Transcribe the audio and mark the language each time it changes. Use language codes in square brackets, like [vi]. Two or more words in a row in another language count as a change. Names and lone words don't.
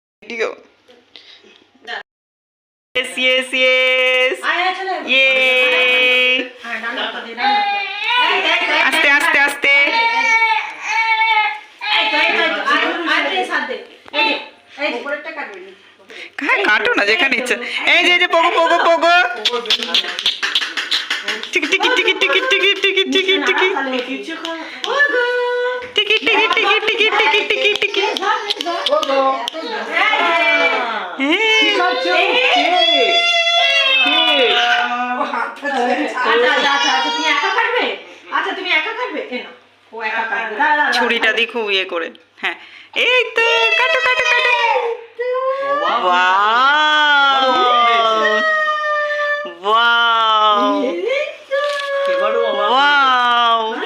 [en] ভিডিও। Yes, yes, yes. Yay. [bn] আস্তে আস্তে আস্তে। হ্যাঁ কাটো না যেখানে ইচ্ছা। এই যে পোগো পোগো পোগো। টিকি টিকি টিকি টিকি টিকি টিকি টিকি টিকি। টিকি টিকি টিকি টিকি টিকি টিকি টিকি। ছুরিটা দিয়ে খুব ইয়ে করে। হ্যাঁ এই তো কাটো কাটো কাটো। [en] wow wow wow.